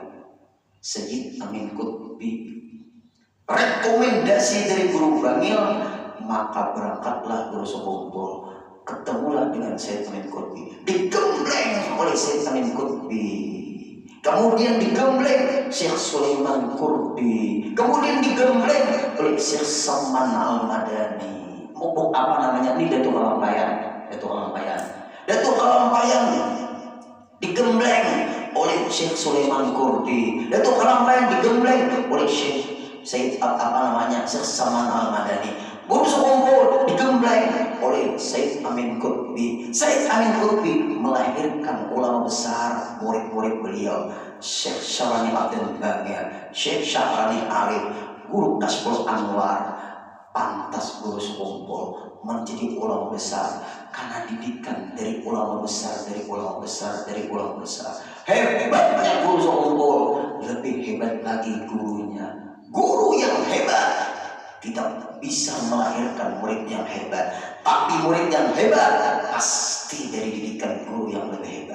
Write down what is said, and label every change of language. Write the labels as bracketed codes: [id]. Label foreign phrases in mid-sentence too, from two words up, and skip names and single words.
[id] Sayyid Amin Qutbi rekomendasi dari guru Bangil, maka berangkatlah guru sekumpul, ketemulah dengan Sayyid Amin Qutbi, digembleng oleh Sayyid Amin Qutbi, kemudian digembleng Syekh Sulaiman Qurbi, kemudian digembleng oleh Syekh Saman Al-Madani. Mubuk apa namanya ini, Datuk Kalampayan digembleng oleh Syekh Sulaiman Qurbi, Datuk Kalampayan digembleng oleh Syekh Syekh Saman Al-Madani. Guru sekumpul digembleng oleh Syekh Amin Qutbi. Syekh Amin Qutbi melahirkan ulama besar, murid-murid beliau, Syekh Syarani Abdul Baqir, Syekh Syarani Arif, Guru Kasbul Anwar. Pantas guru sekumpul menjadi ulama besar karena didikan dari ulama besar, Hebatnya guru sekumpul, lebih hebat lagi gurunya. Guru yang hebat tidak bisa melahirkan murid yang hebat, tapi murid yang hebat pasti dari didikan guru yang lebih hebat.